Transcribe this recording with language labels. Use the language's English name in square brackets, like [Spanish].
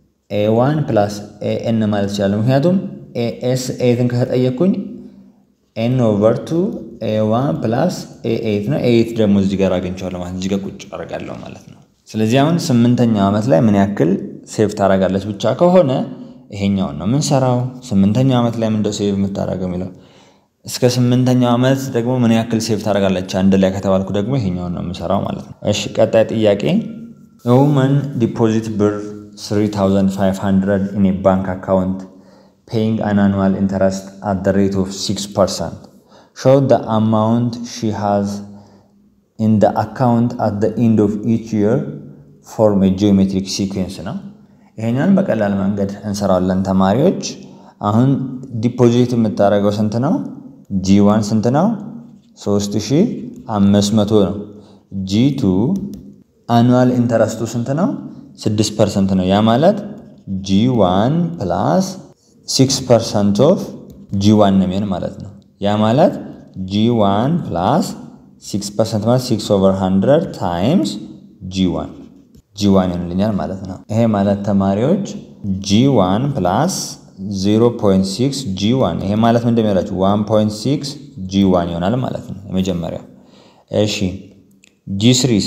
[Amharic] A1 plus An ማለት ይችላል ምክንያቱም S8 ከተጠየቁኝ n over 2 A1 plus A8 ነው A8 ደግሞ እዚህ ጋር አገኝቻለሁ ማለት እዚህ ጋር ቁጭ አደርጋለሁ ማለት ነው ስለዚህ አሁን 8ኛው አመት ላይ ምን ያክል ሴቭ ታደርጋለች ብቻ ከሆነ ይሄኛው ነው ምን ሰራው 8ኛው አመት ላይ ምን ሴቭ የምታደርገው የሚለው እስከ 8ኛው አመት ደግሞ ምን ያክል ሴቭ ታደርጋለች አንድ ላይ ከተባልኩ ደግሞ ይሄኛው ነው የምሰራው ማለት ነው እሺ ቀጣይ ጥያቄ [English] woman deposit 3500 in a bank account paying an annual interest at the rate of 6%. Show the amount she has in the account at the end of each year. Form a geometric sequence [Amharic] ነው ይሄኛን በቀላል መንገድ እንሰራለን ተማሪዎች አሁን ዲፖዚት የምታረጋው ስንት ነው G1 ስንት ነው 3500 ነው G2 annual interest ስንት ነው 6% ነው ያ ማለት G1 plus 6% of G1 ነው የሚሆነው ማለት ነው ያ ማለት G1 plus 6% ማለት 6/100 times G1 ይሆንልኛል ማለት ነው ይሄ ማለት ተማሪዎች G1 plus 0.6 G1 ይሄ ማለት ምን እንደሚያላችሁ 1.6 G1 ይሆናል ማለት ነው የመጀመሪያው እሺ G3